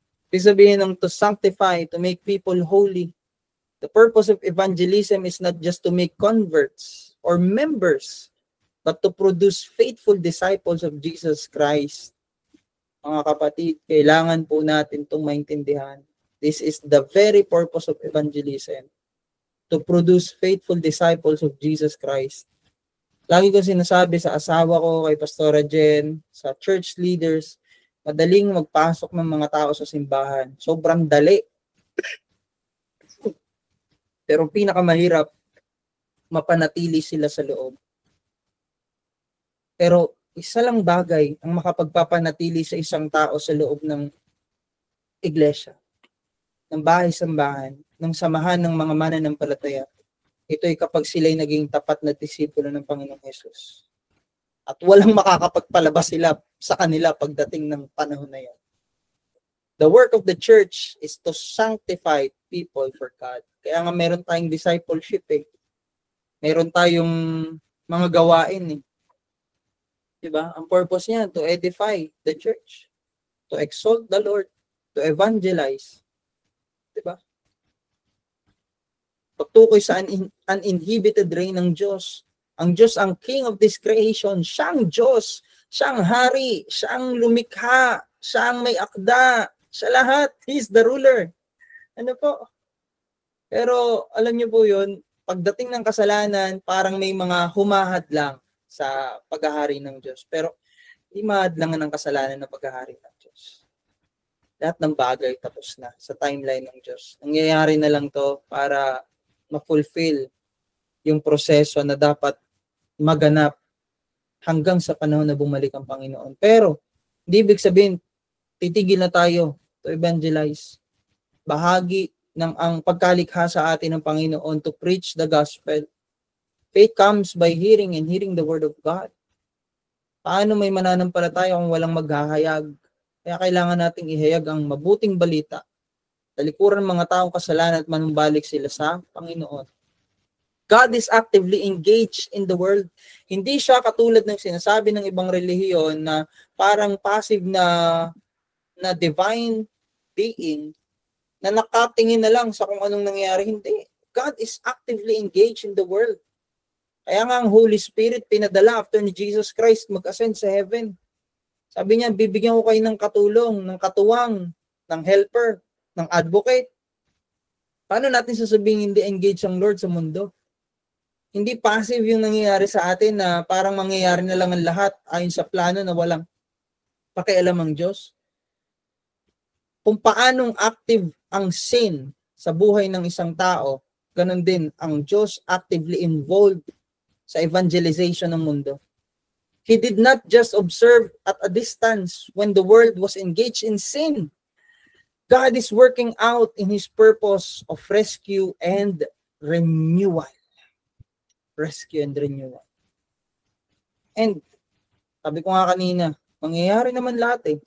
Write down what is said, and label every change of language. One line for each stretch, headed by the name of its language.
Filipino: Ibig sabihin ng
English: to sanctify, to make people holy. The purpose of evangelism is not just to make converts or members, but to produce faithful disciples of Jesus Christ.
Filipino: Mga kapatid, kailangan po natin itong maintindihan.
English: This is the very purpose of evangelism, to produce faithful disciples of Jesus Christ.
Filipino: Lagi ko sinasabi sa asawa ko, kay Pastora Jen, sa church leaders, madaling magpasok ng mga tao sa simbahan. Sobrang dali. Pero pinakamahirap, mapanatili sila sa loob. Pero isa lang bagay ang makapagpapanatili sa isang tao sa loob ng iglesia, ng bahay-sambahan, ng samahan ng mga mananampalataya. Ito ay kapag sila'y naging tapat na disipulo ng Panginoong Hesus. At walang makakapagpalabas sila sa kanila pagdating ng panahon na yan.
English: The work of the church is to sanctify people for God.
Filipino: Kaya nga meron tayong discipleship eh. Meron tayong mga gawain eh. Diba? Ang purpose niya,
English: to edify the church, to exalt the Lord, to evangelize.
Filipino: Diba? Pagtukoy sa uninhibited reign ng Diyos. Ang Diyos ang
English: King of this creation.
Filipino: Siyang Diyos. Siyang hari. Siyang lumikha. Siyang may akda. Siya lahat.
English: He's the ruler.
Filipino: Ano po? Pero alam niyo po yun, pagdating ng kasalanan, parang may mga humahad lang sa paghahari ng Diyos. Pero hindi mahadlangan ng kasalanan ng paghahari ng Diyos. Lahat ng bagay tapos na sa timeline ng Diyos. Nangyayari na lang to para ma-fulfill yung proseso na dapat maganap hanggang sa panahon na bumalik ang Panginoon. Pero hindi ibig sabihin, titigil na tayo
English: to evangelize.
Filipino: Bahagi ng ang pagkalikha sa atin ng Panginoon
English: to preach the gospel. Faith comes by hearing and hearing the word of God.
Filipino: Paano may mananampalataya kung walang maghahayag? Kaya kailangan nating ihayag ang mabuting balita. Talikuran ng mga taong kasalanan at manumbalik sila sa Panginoon.
English: God is actively engaged in the world.
Filipino: Hindi siya katulad ng sinasabi ng ibang relihiyon na parang passive na divine being na nakatingin na lang sa kung anong nangyayari. Hindi.
English: God is actively engaged in the world.
Filipino: Kaya nga ang Holy Spirit pinadala after ni Jesus Christ mag-ascend sa heaven. Sabi niya, bibigyan ko kayo ng katulong, ng katuwang, ng helper, ng advocate. Paano natin sasabihin hindi engaged ang Lord sa mundo? Hindi passive yung nangyayari sa atin na parang mangyayari na lang ang lahat ayon sa plano na walang pakialam ang Diyos. Kung paanong active ang sin sa buhay ng isang tao, ganun din ang Diyos actively involved sa evangelization ng mundo.
English: He did not just observe at a distance when the world was engaged in sin. God is working out in His purpose of rescue and renewal. Rescue and renewal. And,
Filipino: sabi ko nga kanina, mangyayari naman lahat eh.